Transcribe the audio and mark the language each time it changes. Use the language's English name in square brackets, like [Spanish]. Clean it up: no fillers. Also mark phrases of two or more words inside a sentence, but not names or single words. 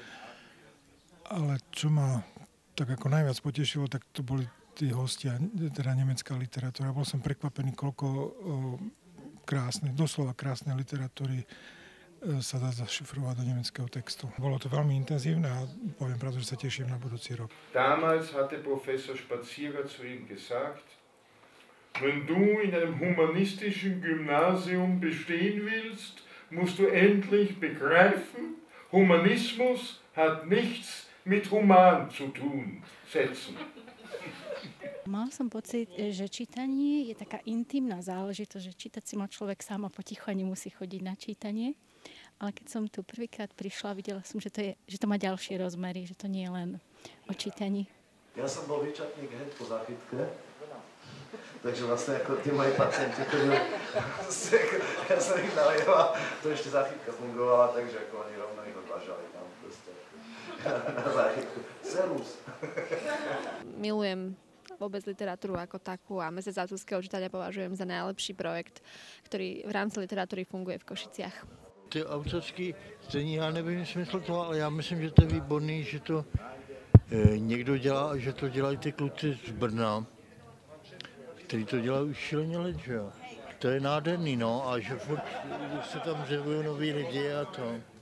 [Slovak] Ale čo ma tak ako najviac potešilo, tak to boli tí hostia, teda nemecká literatúra. Bol som prekvapený, koľko doslova krásnej literatúry sa dá zašifrovať do nemeckého textu. Bolo to veľmi intenzívne a poviem pravdu, že sa teším na budúci rok. [German] Damals hatte Professor Spazierer zu ihm gesagt, wenn du in einem humanistischen Gymnasium bestehen willst, musst du endlich begreifen, Humanismus hat nichts mit Human zu tun. Setzen. [Slovak] Mal som pocit, že čítanie je taká intimná záležitosť, že čítať si má človek sám a potichu a nemusí chodiť na čítanie. Ale keď som tu prvýkrát prišla, videla som, že to má ďalšie rozmery, že to nie je len o čítaní. Ja som bol výčatník hneď po záchytke, takže vlastne ako tí moji pacienti chodili, ja som ich nalieval, to ešte záchytka fungovala, takže ako oni rovno ich odvážali tam proste na záchytku. Serus. Milujem vôbec literatúru ako takú a Mesiac autorského čítania považujem za najlepší projekt, ktorý v rámci literatúry funguje v Košiciach. [Czech] Ty autorský stejně, já nevím smysl toho, ale já myslím, že to je výborný, že to někdo dělá a že to dělají ty kluci z Brna, který to dělají už šíleně let, že jo. To je nádherný, no, a že furt se tam zjevují noví lidi a to.